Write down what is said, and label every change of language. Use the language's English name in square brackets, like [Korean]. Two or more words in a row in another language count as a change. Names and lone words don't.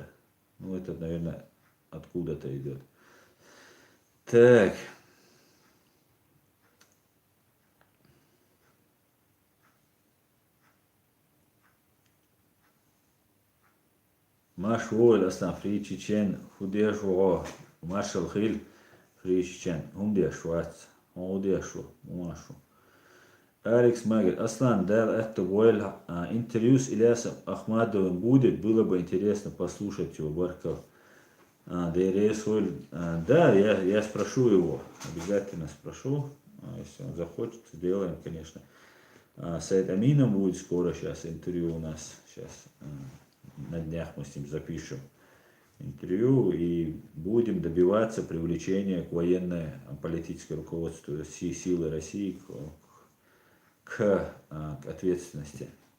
[Russian] Ну, это, наверное, откуда-то идет. Так. Машволь, Асан, Фри Чечен, Худешуо, Маршал Хиль, Фри Чечен, Умдешуац, Умдешу, Умашу. Алекс Магер, Аслан, да, это Гоэль, интервью с Ильясом Ахмадовым будет, было бы интересно послушать его, Барков. Да, я спрошу его, обязательно спрошу, если он захочет, сделаем, конечно. С Амином будет скоро сейчас интервью у нас, сейчас на днях мы с ним запишем интервью и будем добиваться привлечения к военно-политическому руководству силы России к ответственности.